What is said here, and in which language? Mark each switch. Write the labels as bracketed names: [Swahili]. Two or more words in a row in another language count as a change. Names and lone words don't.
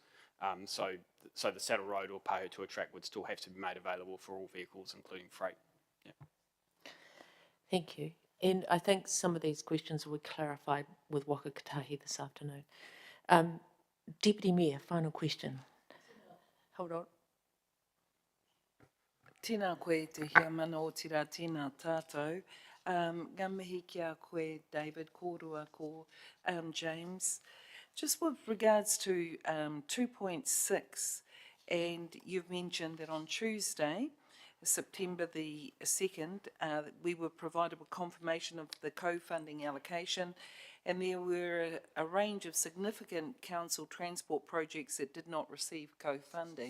[English] So the Saddle Road or Pahutua track would still have to be made available for all vehicles, including freight. Yeah. Thank you. And I think some of these questions will be clarified with Wakakotahi this afternoon. Deputy Mayor, final question. Hold on. [Māori] Tēnā koe te hea mana o tira, tēnā tātou. Ngā mihi kia koe, David, kōrua ko James. [English] Just with regards to 2.6, and you've mentioned that on Tuesday, September the 2nd, we were provided with confirmation of the co-funding allocation, and there were a range of significant council transport projects that did not receive co-funding.